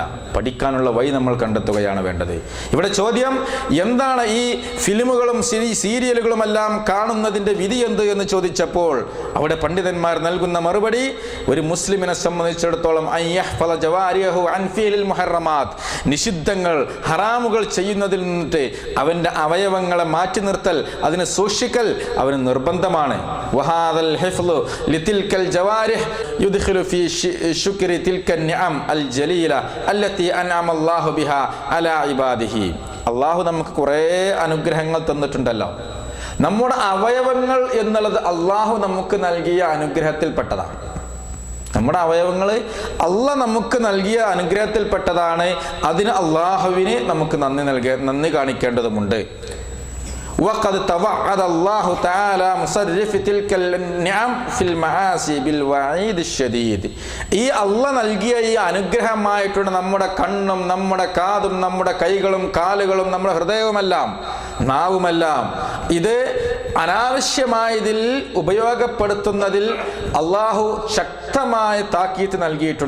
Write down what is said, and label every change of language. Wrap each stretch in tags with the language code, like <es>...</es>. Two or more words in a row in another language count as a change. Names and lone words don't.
<ml>പഠിക്കാനുള്ള വഴി നമ്മൾ കണ്ടെത്തുകയാണ് വേണ്ടത്. ഇവിടെ ചോദ്യം എന്താണ്, ഈ ഫിലിമുകളും സീരിയലുകളുമെല്ലാം കാണുന്നതിൻ്റെ വിധി എന്ത് എന്ന് ചോദിച്ചപ്പോൾ അവിടെ പണ്ഡിതന്മാർ നൽകുന്ന മറുപടി, ഒരു മുസ്ലിമിനെ സംബന്ധിച്ചിടത്തോളം നിഷിദ്ധങ്ങൾ, ഹറാമുകൾ ചെയ്യുന്നതിൽ നിന്നിട്ട് അവൻ്റെ അവയവങ്ങളെ മാറ്റി നിർത്തൽ, അതിനെ സൂക്ഷിക്കൽ അവന് നിർബന്ധമാണ്.</ml> <ar>لتلك الجوارح يدخل في شكر تلك النعم الجليلة التي أنعم الله بها على عباده.</ar> <ml>അള്ളാഹു നമുക്ക് കുറേ അനുഗ്രഹങ്ങൾ തന്നിട്ടുണ്ടല്ലോ. നമ്മുടെ അവയവങ്ങൾ എന്നുള്ളത് അള്ളാഹു നമുക്ക് നൽകിയ അനുഗ്രഹത്തിൽപ്പെട്ടതാണ്. നമ്മുടെ അവയവങ്ങൾ അള്ളാഹ് നമുക്ക് നൽകിയ അനുഗ്രഹത്തിൽപ്പെട്ടതാണ്. അതിന് അള്ളാഹുവിന് നമുക്ക് നന്ദി കാണിക്കേണ്ടതുണ്ട്.</ml> <ar>وقد توعد الله تعالى مصرف تلك النعم في المعاصي بالوعيد الشديد.</ar> <ml>ഈ അള്ളാഹ് നൽകിയ ഈ അനുഗ്രഹമായിട്ടുള്ള നമ്മുടെ കണ്ണും നമ്മുടെ കാതും നമ്മുടെ കൈകളും കാലുകളും നമ്മുടെ ഹൃദയവുമെല്ലാം നാവുമെല്ലാം ഇത് അനാവശ്യമായതിൽ ഉപയോഗപ്പെടുത്തുന്നതിൽ അള്ളാഹു ശക്തമായ താക്കീത്ത് നൽകിയിട്ടുണ്ട്.</ml>